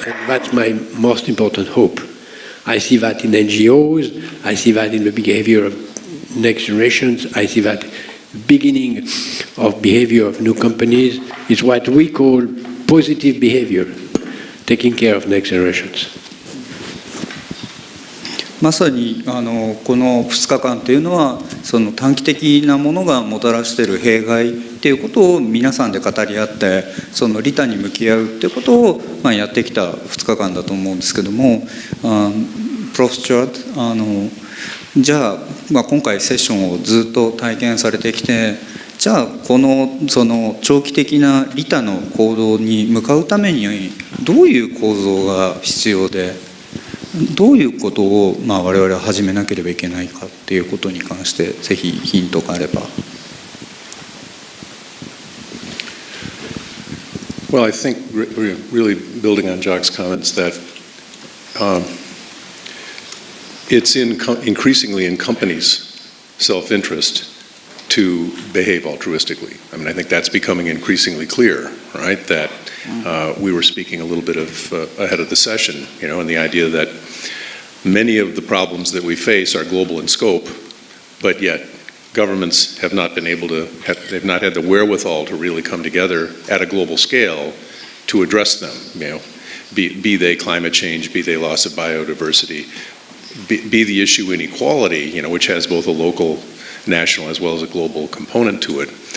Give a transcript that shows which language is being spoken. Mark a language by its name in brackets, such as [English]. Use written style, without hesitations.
[English] And that's my most important hope. I see that in NGOs, I see that in the behavior of next generations, I see that beginning of behavior of new companies is what we call positive behavior, taking care of next generations. [Japanese] まさにこの2日間というのはその短期的なものがもたらしている弊害っていうことを皆さんで語り合ってその利他に向き合うっていうことをやってきた2日間だと思うんですけども、プロフ・スチュアートじゃあ、今回セッションをずっと体験されてきて、じゃあその長期的な利他の行動に向かうためにどういう構造が必要で、どういうことを我々は始めなければいけないかっていうことに関してぜひヒントがあれば。 [English] Well, I think really building on Jacques' comments that it's increasingly in companies' self-interest to behave altruistically. I mean, I think that's becoming increasingly clear, right? That we were speaking a little bit of ahead of the session, and the idea that many of the problems that we face are global in scope, but yet governments have not been able to, they've not had the wherewithal to really come together at a global scale to address them, be they climate change, be they loss of biodiversity, be the issue inequality, which has both a local, national, as well as a global component to it.